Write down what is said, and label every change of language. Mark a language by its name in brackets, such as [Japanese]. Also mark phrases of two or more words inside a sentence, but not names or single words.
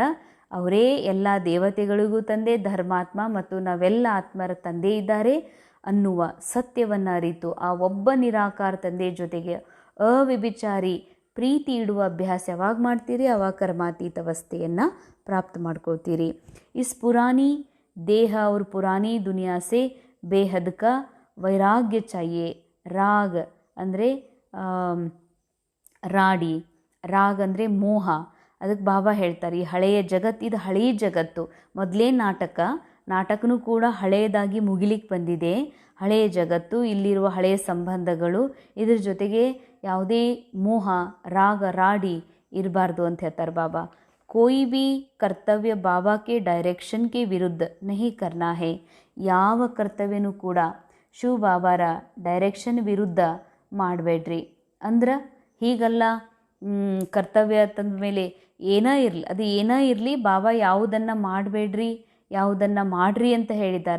[Kannada] ಅವರೇ ಎಲ್ಲ ದೇವತೆಗಳಿಗೂ ತಂದೆ, ಧರ್ಮಾತ್ಮ ಮತ್ತು ನಾವೆಲ್ಲ ಆತ್ಮರ ತಂದೆ ಇದ್ದಾರೆ ಅನ್ನುವ ಸತ್ಯವನ್ನು ಅರಿತು ಆ ಒಬ್ಬ ನಿರಾಕಾರ ತಂದೆ ಜೊತೆಗೆ ಅವಿಚಾರಿ ಪ್ರೀತಿ ಇಡುವ ಅಭ್ಯಾಸ ಯಾವಾಗ ಮಾಡ್ತೀರಿ ಆವಾಗ ಕರ್ಮಾತೀತ ಅವಸ್ಥೆಯನ್ನು ಪ್ರಾಪ್ತ ಮಾಡ್ಕೊಳ್ತೀರಿ. [Hindi] इस पुरानी देह और पुरानी दुनिया से बेहद का वैराग्य चाहिए. [Kannada] ರಾಗ್ ಅಂದರೆ ರಾಡಿ, ರಾಗ್ ಅಂದರೆ ಮೋಹ. ಅದಕ್ಕೆ ಬಾಬಾ ಹೇಳ್ತಾರೆ ಈ ಹಳೆಯ ಜಗತ್ತು, ಇದು ಹಳೆಯ ಜಗತ್ತು. ಮೊದಲೇ ನಾಟಕನೂ ಕೂಡ ಹಳೆಯದಾಗಿ ಮುಗಿಲಿಕ್ಕೆ ಬಂದಿದೆ. ಹಳೆಯ ಜಗತ್ತು, ಇಲ್ಲಿರುವ ಹಳೆಯ ಸಂಬಂಧಗಳು, ಇದ್ರ ಜೊತೆಗೆ ಯಾವುದೇ ಮೋಹ ರಾಗ ರಾಡಿ ಇರಬಾರ್ದು ಅಂತ ಹೇಳ್ತಾರೆ ಬಾಬಾ. [Hindi] कोई भी कर्तव्य बाबा के डायरेक्शन के विरुद्ध नहीं करना है. [Kannada] ಯಾವ ಕರ್ತವ್ಯನೂ ಕೂಡ ಶಿವ ಬಾಬಾರ ಡೈರೆಕ್ಷನ್ ವಿರುದ್ಧ ಮಾಡಬೇಡ್ರಿ. ಅಂದ್ರೆ ಹೀಗಲ್ಲ, ಕರ್ತವ್ಯ ತಂದ ಮೇಲೆ ಏನೇ ಇರಲಿ, ಅದು ಏನೇ ಇರಲಿ, ಬಾಬಾ ಯಾವುದನ್ನು ಮಾಡಬೇಡ್ರಿ ಯಾವುದನ್ನು ಮಾಡ್ರಿ ಅಂತ ಹೇಳಿದಾರ.